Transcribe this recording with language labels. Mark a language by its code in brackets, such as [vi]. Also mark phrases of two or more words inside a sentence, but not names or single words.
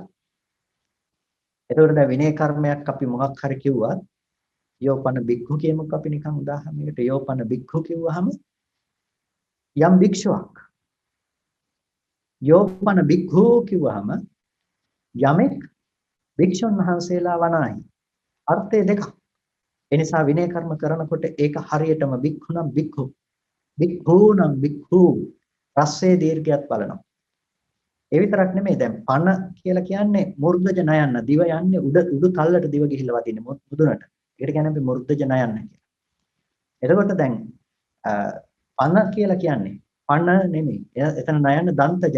[si] එතකොට දැන් විනය කර්මයක් අපි මොකක් හරි කිව්වත් [pi] යෝපන බික්ඛු [si] කියමුක අපි නිකන් උදාහරණයකට [pi] යෝපන බික්ඛු [si] කිව්වහම යම් භික්ෂුවක් [pi] යෝපන බික්ඛු [si] කිව්වහම යමෙක් භික්ෂුන් වහන්සේලා වනායි අර්ථය දෙකක්. ඒ නිසා විනය කර්ම කරනකොට ඒක හරියටම [pi] බික්ඛුනම් බික්ඛු බික්ඛූනම් බික්ඛු [si] රස්සේ දීර්ඝයත් බලනවා. ඒ විතරක් නෙමෙයි දැන් පන කියලා කියන්නේ මුර්ධජ නයන්න දිව යන්නේ උඩු තල්ලට දිව ගිහිල්ලා වදින්නේ මුදුනට. ඒකට කියන්නේ අපි මුර්ධජ නයන්න කියලා. එතකොට දැන් පන කියලා කියන්නේ පන නෙමෙයි. එතන නයන්න දන්තජය.